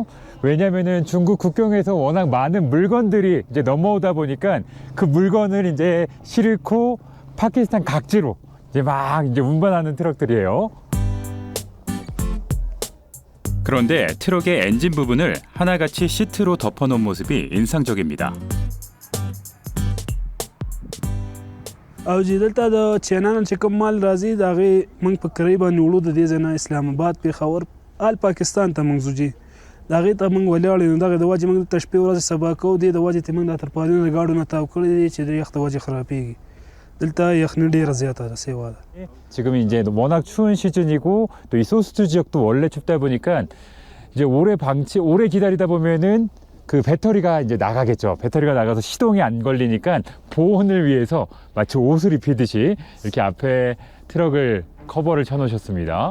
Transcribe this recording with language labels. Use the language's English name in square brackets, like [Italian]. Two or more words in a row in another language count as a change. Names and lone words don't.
[Korean] 왜냐면은 중국 국경에서 워낙 많은 물건들이 이제 넘어오다 보니까 그 물건을 이제 싣고 파키스탄 각지로 이제 막 이제 운반하는 트럭들이에요. 그런데 트럭의 엔진 부분을 하나같이 시트로 덮어놓은 모습이 인상적입니다. [Pashto] او چې دلته د چینانو چې کوم مال راځي د هغې موږ په کرۍ باندې وړو د دې ځای نه اسلام آباد پېښور آل پاکستان ته موږ ځو جي د هغې ته موږ ولاړ یو دغې د وجې موږ دلته شپې ورځې سبا کوو دې د وجې ته موږ دا ترپالونه د ګاډو نه تاو کړي دي چې د یخ د وجې خرابېږي دلته یخني ډېره زیاته ده سیوا ده. [Korean] 지금 이제 워낙 추운 시즌이고 또 이 소스트 지역도 원래 춥다 보니까 이제 오래 기다리다 보면은 그 배터리가 이제 나가겠죠. 배터리가 나가서 시동이 안 걸리니까 보온을 위해서 마치 옷을 입히듯이 이렇게 앞에 트럭을 커버를 쳐놓으셨습니다.